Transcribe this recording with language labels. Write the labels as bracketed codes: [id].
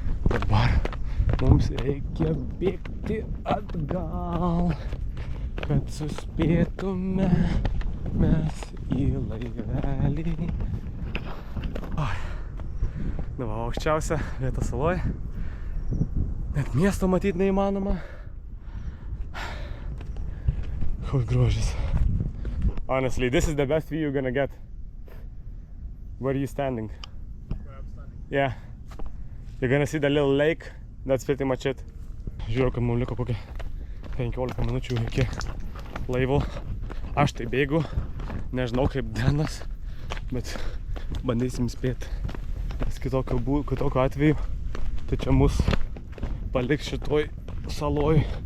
[lt] Dabar mums reikia bėgti atgal, kad suspėtume mes į laivelį. Na va, aukščiausia vieta saloj. Net miesto matyti neįmanoma. Koks grožis. [en] Honestly, this is the best view you're gonna get. Where are you standing? Where I'm standing. Yeah. You're gonna see the little lake. That's pretty much it. [lt] Žiūrėjau, kad mums liko kokia 15 minučių iki laivo. Aš tai bėgu. Nežinau kaip Denas, bet bandysim spėti. Nes kitokio atveju, tai čia mus paliks šitoj saloj.